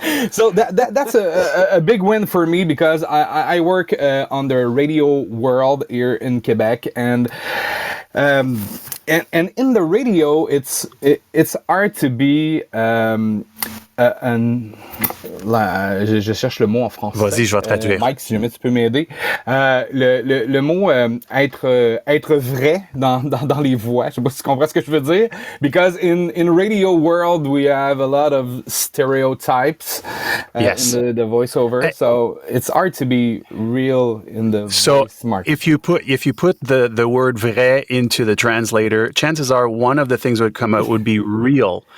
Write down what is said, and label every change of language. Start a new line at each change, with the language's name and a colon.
English: So that's a big win for me, because I work on the radio world here in Quebec, and in the radio it's hard to be
French: je cherche le mot en français. Vas-y, je vais traduire. Mike, si jamais tu peux m'aider. Le mot être vrai dans les voix. Je sais pas si tu comprends ce que je veux dire.
English: Because in radio world we have a lot of stereotypes Yes. in the voiceover, so it's hard to be real in the voice market. If you put the word vrai into the translator, chances are one of the things that would come out would be real.